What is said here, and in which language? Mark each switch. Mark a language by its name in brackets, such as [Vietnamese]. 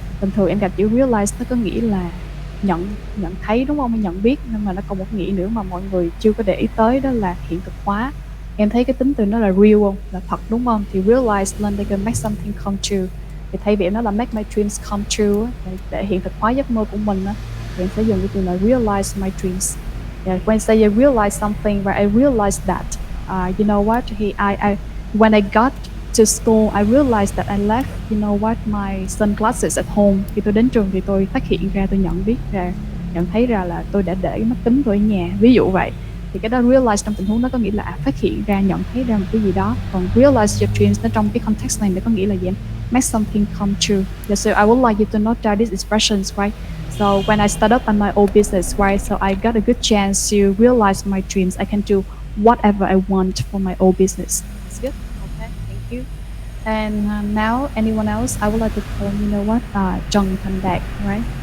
[Vietnamese] Bình thường em gặp chữ realize nó có nghĩa là nhận nhận thấy, đúng không, hay nhận biết, nhưng mà nó còn một nghĩa nữa mà mọi người chưa có để ý tới, đó là hiện thực hóa. Em thấy cái tính từ nó là real không, là thật, đúng không? Thì realize lên đây [English] can make something come true, [Vietnamese] thì thay vì nó là [English] make my dreams come true [Vietnamese] á, để hiện thực hóa giấc mơ của mình á, thì em sẽ dùng cái từ là [English] realize my dreams. Yeah, when say I realized something, where I realized that, when I got to school, I realized that I left, my sunglasses at home. [Vietnamese] Khi tôi đến trường thì tôi phát hiện ra, tôi nhận thấy ra là tôi đã để cái mắt kính tôi ở nhà, ví dụ vậy. Thì cái đó realize trong tình huống đó có nghĩa là phát hiện ra, nhận thấy ra một cái gì đó. Còn realize your dreams nó trong cái context này nó có nghĩa là gì em? [English] Make something come true. Yeah, so I would like you to note down these expressions, right? So when I start up on my own business, right, so I got a good chance to realize my dreams. I can do whatever I want for my own business. That's good. Okay, thank you. And now, anyone else? I would like to call, Trần Thành Đạt, right?